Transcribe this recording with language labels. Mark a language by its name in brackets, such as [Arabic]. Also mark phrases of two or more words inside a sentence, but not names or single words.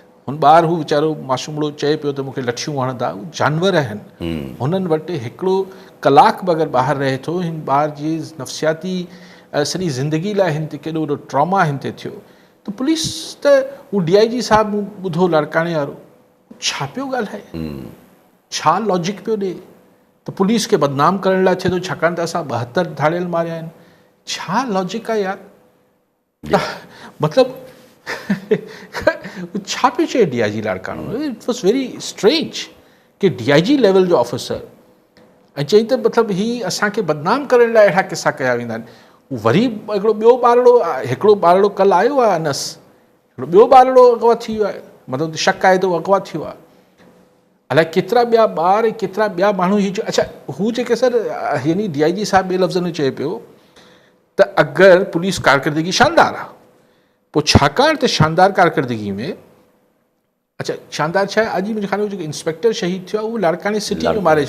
[Sindhi] हुन ॿार हू वीचारो मासूमड़ो चए पियो त मूंखे लठियूं हणंदा, उहे जानवर आहिनि, हुननि वटि हिकिड़ो कलाक बि अगरि ॿाहिरि रहे थो, हिन ॿार जी नफ़सियाती सॼी ज़िंदगी लाइ हिन ते केॾो वॾो ट्रॉमा हिन ते थियो, त पुलिस त हू DIG साहिबु मूं ॿुधो लाड़काणे वारो छा पियो ॻाल्हाए, छा लॉजिक पियो ॾे त पुलिस खे बदनाम करण लाइ थिए थो छाकाणि त असां 72 धाड़ियल मारिया आहिनि। छा लॉजिक आहे यार? मतिलबु छा पियो चए DIG लाड़काणो? [English] It was very strange [Sindhi] कि DIG लेवल जो ऑफिसर ऐं चई त मतिलबु हीअ असांखे बदनाम करण लाइ अहिड़ा किसा कया वेंदा आहिनि। वरी हिकिड़ो ॿारड़ो कल्ह आयो आहे अनस, हिकिड़ो ॿियो ॿारड़ो अगवा थी वियो आहे, मतिलबु शक आहे त उहो अगवा थियो आहे। अलाए केतिरा ॿिया ॿार ऐं केतिरा ॿिया माण्हू हीअ अच्छा हू जेके सर यानी DIG साहिबु ॿिए लफ़्ज़ में चए पियो त अगरि पुलिस कारकर्दगी शानदार आहे, पोइ छाकाणि त शानदार कारकर्दगी में अच्छा शानदार छा आहे, अॼु मुंहिंजे ख़्याल जेको इंस्पेक्टर शहीद थियो आहे उहो लाड़काणे सिटी में मारे